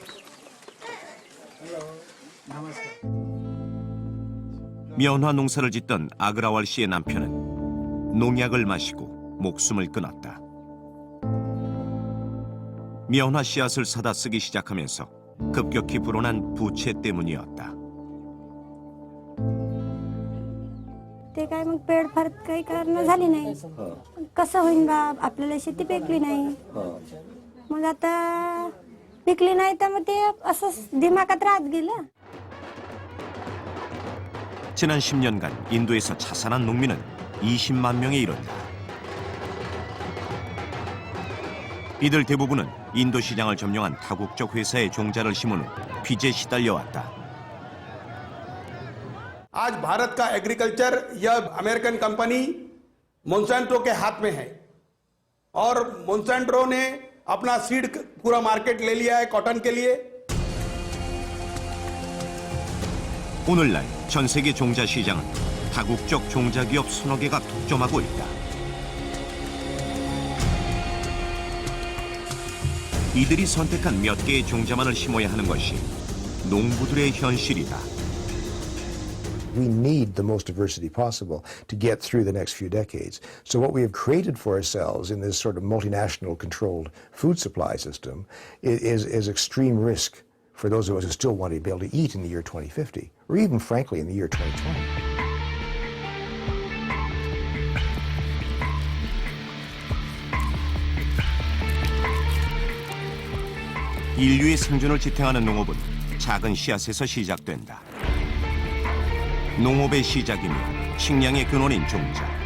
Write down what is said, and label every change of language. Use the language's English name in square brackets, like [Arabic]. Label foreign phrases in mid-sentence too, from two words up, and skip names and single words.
[Korean] 면화 농사를 짓던 아그라왈 씨의 남편은 농약을 마시고 목숨을 끊었다. 면화 씨앗을 사다 쓰기 시작하면서 급격히 불어난 부채 때문이었다. [Marathi] ते काय मग पेड फार काही करणं झाली नाही. कसं होईन बा आपल्याला शेती पिकली नाही. मग आता पिकली नाही तर मग ते असं दिमागात राहत गेलं. [Korean] 지난 10년간 인도에서 자살한 농민은 20만 명에 이른다. 이들 대부분은 인도 시장을 점령한 다국적 회사의 종자를 심은 후 빚에 시달려왔다. [Hindi] आज भारत का एग्रीकल्चर यह [English] American company [Hindi] मोन्सैंटो के हाथ में है और मोन्सैंटो ने अपना सीड पूरा मार्केट ले लिया है कॉटन के लिए. [Korean] 오늘날 전 세계 종자 시장은 다국적 종자 기업 서너 개가 독점하고 있다. 이들이 선택한 몇 개의 종자만을 심어야 하는 것이 농부들의 현실이다. [English] We need the most diversity possible to get through the next few decades. So what we have created for ourselves in this sort of multinational controlled food supply system is extreme risk for those of us who still want to be able to eat in the year 2050, or even frankly in the year 2020. [Korean] 인류의 생존을 지탱하는 농업은 작은 씨앗에서 시작된다. 농업의 시작이며 식량의 근원인 종자.